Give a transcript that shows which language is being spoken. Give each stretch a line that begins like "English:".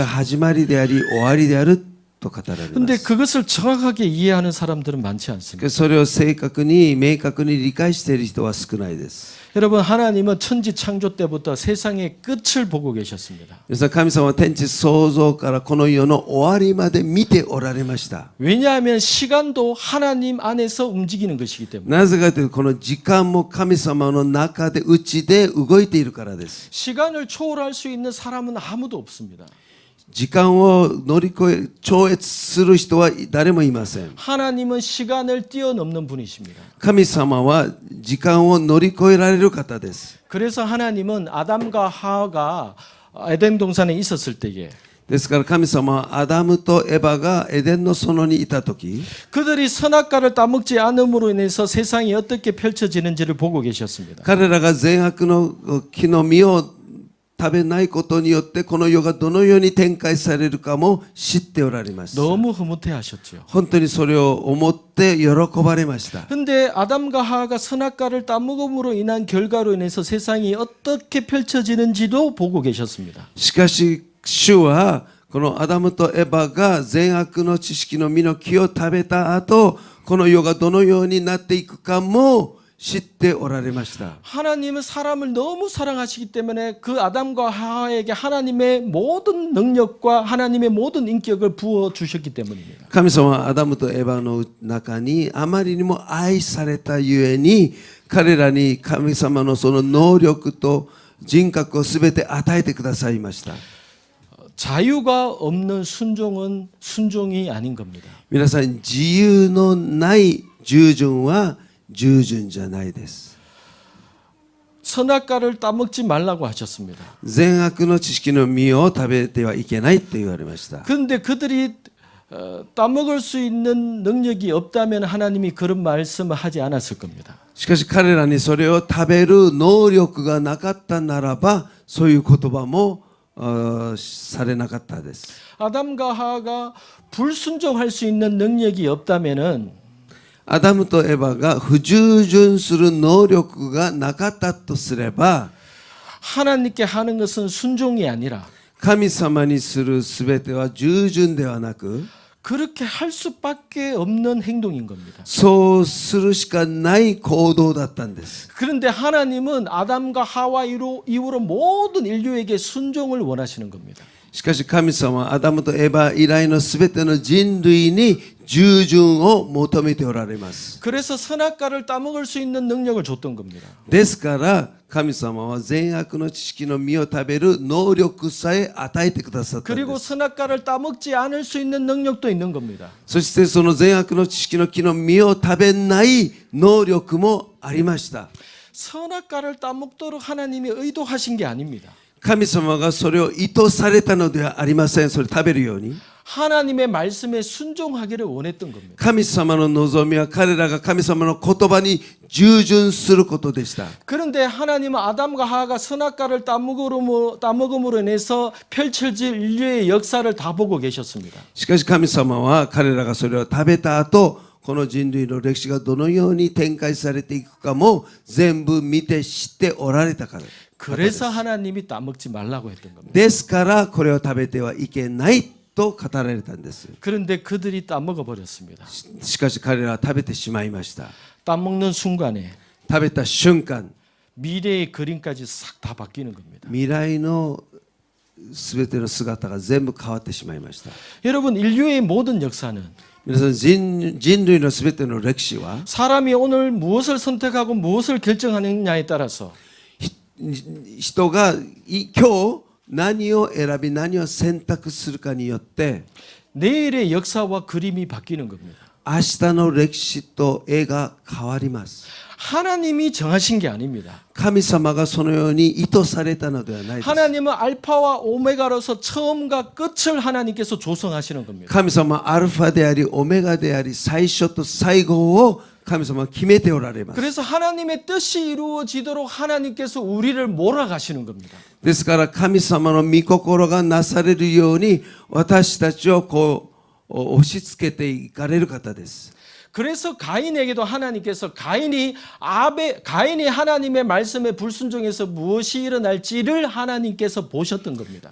Japanese: は始まりであり終わりであると語られま
Korean: 근데
Japanese: す。
Korean: 그것을 정확하게 이해하는 사람들은 많지 않습니다.
Japanese: それを正確に明確に理解している人は少ないです。
Korean: 여러분 하나님은 천지 창조 때부터 세상의 끝을 보고 계셨습니다.
Japanese: 皆さん、神様は天地創造からこの世の終わりまで見ておられました。
Korean: 왜냐하면 시간도 하나님 안에서 움직이는 것이기 때문에
Japanese: なぜかというと、この時間も神様の中で内で動いているからです。
Korean: 시간을 초월할 수 있는 사람은 아무도 없습니다.
Japanese: 時間を乗り越え超越する人は誰もいません。
Korean: 하나님은 시간을 뛰어넘는 분이십니다.
Japanese: 神様は時間を乗り越えられる方です。
Korean: 그래서 하나님은 아담과 하와가 에덴 동산에 있었을 때에
Japanese: ですから神様はアダムとエバがエデンの園にいた時、
Korean: 그들이 선악과를 따먹지 않음으로 인해서 세상이 어떻게 펼쳐지는지를 보고 계셨습니다.
Japanese: 彼らが善悪の木の実を食べないことによってこの世がどのように展開されるかも知っておられました。
Korean: 너무 흐뭇해하셨죠.
Japanese: 本当にそれを思って喜ばれました。
Korean: 근데 아담과 하와가 선악과를 따먹음으로 인한 결과로 인해서 세상이 어떻게 펼쳐지는지도 보고 계셨습니다.
Japanese: しかし主はこのアダムとエバが善悪の知識の実の木を食べた後、この世がどのようになっていくかも知っておられました。
Korean: 하나님은 사람을 너무 사랑하시기 때문에 그 아담과 하와에게 하나님의 모든 능력과 하나님의 모든 인격을 부어 주셨기 때문입니다.
Japanese: 神様はアダムとエバの中にあまりにも愛されたゆえに、彼らに神様のその能力と人格をすべて与えてくださいました。
Korean: 자유가 없는 순종은 순종이 아닌 겁니다.
Japanese: 皆さん、自由のない従順は従順じゃないです。
Korean: 선악과를 따먹지 말라고 하셨습니다.
Japanese: 善悪の知識の実を食べてはいけないと言われました。
Korean: 그런데 그들이 따먹을 수 있는 능력이 없다면 하나님이 그런 말씀을 하지 않았을 겁니다.
Japanese: しかし彼らにそれを食べる能力がなかったならば、そういう言葉もされなかったです。
Korean: 아담과 하와가 불순종할 수 있는 능력이 없다면은
Japanese: アダムとエバが不従順する能力がなかったとすれば、
Korean: 하나님께 하는 것은 순종이 아니라
Japanese: 神様にするすべては従順ではなく、
Korean: 그렇게 할 수밖에 없는 행동인 겁니다.
Japanese: そうするしかない行動だったんです。
Korean: 그런데 하나님은 아담과 하와 이후로 모든 인류에게 순종을 원하시는 겁니다.
Japanese: しかし神様はアダムとエバ以来のすべての人類に従順を求めておられます。
Korean: 그래서 선악과를 따먹을 수 있는 능력을 줬던 겁니다.
Japanese: ですから神様は善悪の知識の実を食べる能力さえ与えてくださったんで
Korean: 그리고
Japanese: す。
Korean: 선악과를 따먹지 않을 수 있는 능력도 있는 겁니다.
Japanese: そしてその善悪の知識の木の実を食べない能力もありました。
Korean: 선악과를 따먹도록 하나님이 의도하신 게 아닙니다.
Japanese: 神様がそれを意図されたのではありません。それ食べるように。
Korean: 하나님의 말씀에 순종하기를 원했던 겁니다.
Japanese: 神様の望みは彼らが神様の言葉に従順することでした。
Korean: 그런데 하나님은 아담과 하와가 선악과를 따먹음으로 인해서 펼쳐질 인류의 역사를 다 보고 계셨습니다.
Japanese: しかし神様は彼らがそれを食べた後、この人類の歴史がどのように展開されていくかも全部見て知っておられたから。
Korean: 그래서 하나님이 따먹지 말라고 했던 겁니다.
Japanese: ですからこれを食べてはいけないと語られたんです。
Korean: 그런데 그들이 따먹어 버렸습니다.
Japanese: しかし彼らは食べてしまいました。
Korean: 따먹는 순간에
Japanese: 食べた瞬間、
Korean: 미래의 그림까지 싹 다 바뀌는 겁니다.
Japanese: 未来のすべての姿が全部変わってしまいました。
Korean: 여러분 인류의 모든 역사는
Japanese: 皆さん、人類のすべての歴史は
Korean: 사람이 오늘 무엇을 선택하고 무엇을 결정하느냐에 따라서
Japanese: 人が今日何を選び何を選択するかによって
Korean: 내일의 역사와 그림이 바뀌는 겁니다.
Japanese: 明日の歴史と絵が変わります。
Korean: 하나님이 정하신 게 아닙니다.
Japanese: 神様がそのように意図されたのではないです。
Korean: 하나님은 알파와 오메가로서 처음과 끝을 하나님께서 조성하시는 겁니다.
Japanese: 神様はアルファでありオメガであり最初と最後を神様は決めておられます。
Korean: 그래서 하나님의 뜻이 이루어지도록 하나님께서 우리를 몰아가시는 겁니다.
Japanese: ですから神様の御心がなされるように私たちをこう押し付けていかれる方です。
Korean: 그래서 가인에게도 하나님께서 가인이 하나님의 말씀에 불순종해서 무엇이 일어날지를 하나님께서 보셨던 겁니다.